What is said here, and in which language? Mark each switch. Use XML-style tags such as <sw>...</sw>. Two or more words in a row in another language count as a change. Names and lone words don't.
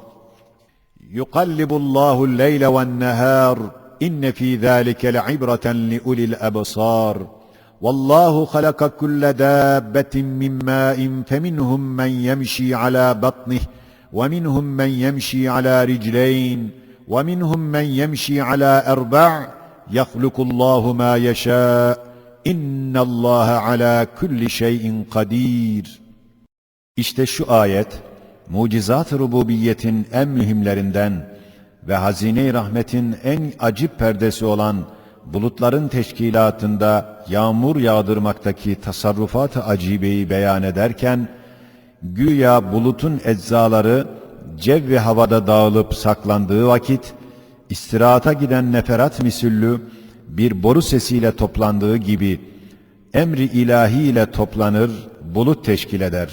<ar>يقلب الله الليل والنهار إن في ذلك لعبرة لأولي الأبصار والله خلق كل دابة من ماء فمنهم من يمشي على بطنه ومنهم من يمشي على رجلين ومنهم من يمشي على أربع يخلق الله ما يشاء إن الله على كل</ar> <tr>şeyin kadir. İşte şu ayet, mucizat-ı rububiyetin en mühimlerinden ve hazine-i rahmetin en acip perdesi olan bulutların teşkilatında yağmur yağdırmaktaki tasarrufat-ı acibeyi beyan ederken, güya bulutun eczaları cev ve havada dağılıp saklandığı vakit, istirahata giden neferat misüllü bir boru sesiyle toplandığı gibi, emri ilahi ile toplanır, bulut teşkil eder.</tr>